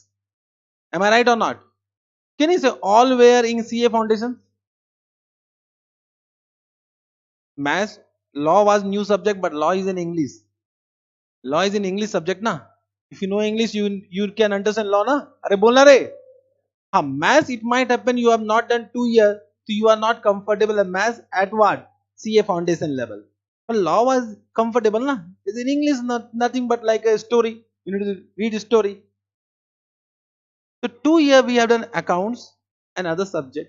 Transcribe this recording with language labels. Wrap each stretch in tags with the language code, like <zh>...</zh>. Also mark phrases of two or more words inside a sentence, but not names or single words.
<en>Am I right or not? Can you say all were in CA foundation? Maths, law was new subject, but law is in English. Law is in English subject na. If you know English, you can understand law na.</en> <hi>Are bolna re?</hi> <en>Ha, maths it might happen you have not done 2 years, so you are not comfortable in maths at what? CA foundation level. But law was comfortable na. It's in English, nothing but like a story. You need to read a story. So 2 years we have done accounts and other subject.</en>